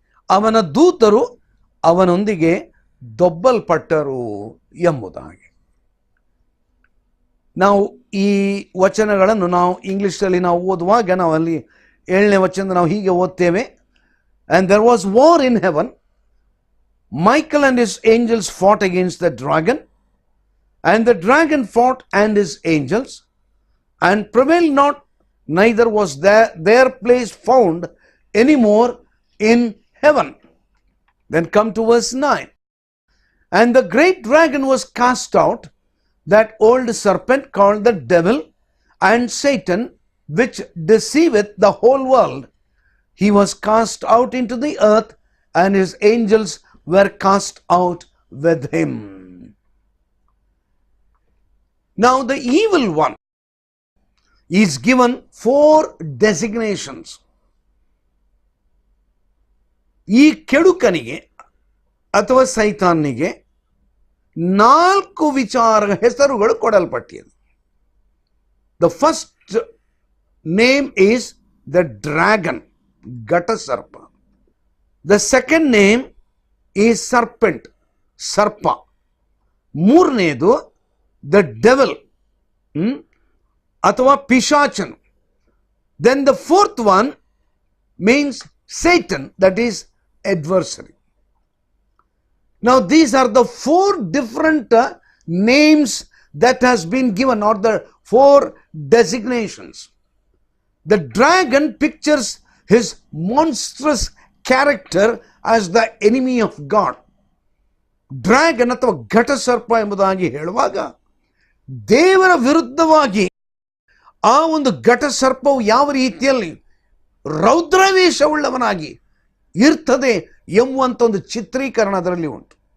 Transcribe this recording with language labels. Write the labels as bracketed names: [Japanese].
[Kannada] ಅವನ ದೂತರು ಅವನೊಂದಿಗೆ ದೊಬ್ಬಲ್ಪಟ್ಟರು ಎಂಬುದಾಗಿ. ನಾವು ಈ ವಚನಗಳನ್ನು ನಾವು ಇಂಗ್ಲಿಷಲ್ಲಿ ನಾವು ಓದುವಾಗ ನಾವು ಅಲ್ಲಿ 7ನೇ ವಚನ ನಾವು ಹೀಗೆ ಓದ್ತೇವೆ. [English] And there was war in heaven. Michael and his angels fought against the dragon, and the dragon fought and his angels, and prevailed not, neither was their place found anymore in heaven. Then come to verse 9. And the great dragon was cast out, that old serpent called the devil and Satan, which deceiveth the whole world. He was cast out into the earth, and his angels were cast out with him. Now the evil one is given 4 designations. [Kannada] ಈ ಕೆಡುಕನಿಗೆ ಅಥವಾ ಸೈತಾನಿಗೆ 4 ಹೆಸರುಗಳು ಕೊಡಲ್ಪಟ್ಟಿದೆ. [English] The first name is the dragon, ಘಟಸರ್ಪ. The second name is serpent, ಸರ್ಪ. [Kannada] 3ನೇದು [English] the devil, [Kannada] ಅಥವಾ ಪಿಶಾಚನು. [English] Then the 4th one means Satan, that is adversary. Now these are the 4 different names that has been given, or the 4 designations. The dragon pictures his monstrous character as the enemy of God. [Kannada] Dragon ಅಥವಾ ಘಟಸರ್ಪ ಎಂಬುದಾಗಿ ಹೇಳುವಾಗ ದೇವರ ವಿರುದ್ಧವಾಗಿ ಆ ಒಂದು ಘಟಸರ್ಪವು ಯಾವ ರೀತಿಯಲ್ಲಿ ರೌದ್ರಾವೇಶವುಳ್ಳವನಾಗಿ ಇರ್ತದೆ ಎಂಬುವಂಥ ಒಂದು ಚಿತ್ರೀಕರಣ ಅದರಲ್ಲಿ ಉಂಟು.